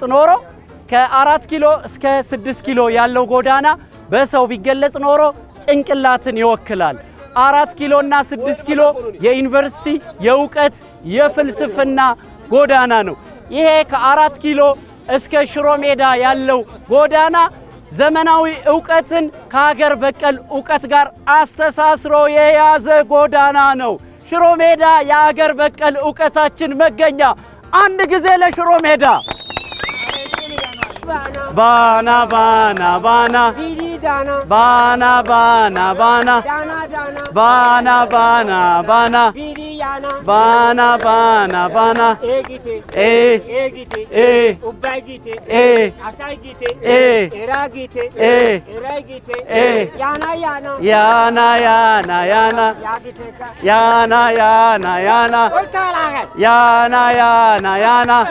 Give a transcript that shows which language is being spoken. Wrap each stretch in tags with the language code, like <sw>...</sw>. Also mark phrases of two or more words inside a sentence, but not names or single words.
<am>ኖሮ ከ4 ኪሎ እስከ 6 ኪሎ ያለው ጎዳና በሰው ቢገለጽ ኖሮ ጭንቅላትን ይወክላል። 4 ኪሎ እና 6 ኪሎ የዩኒቨርሲቲ የእውቀት የፍልስፍና ጎዳና ነው። ይሄ ከ4 ኪሎ እስከ ሽሮ ሜዳ ያለው ጎዳና ዘመናዊ ዕውቀትን ከሀገር በቀል ዕውቀት ጋር አስተሳስሮ የያዘ ጎዳና ነው። ሽሮ ሜዳ የሀገር በቀል ዕውቀታችን መገኛ። አንድ ጊዜ ለሽሮ ሜዳ ባና ባና ባና ባና ባና ባና ባና ባና ባና ባና ባና ባና ያና ያና ያና ያና ያና ያና ያና ያና ያና</am>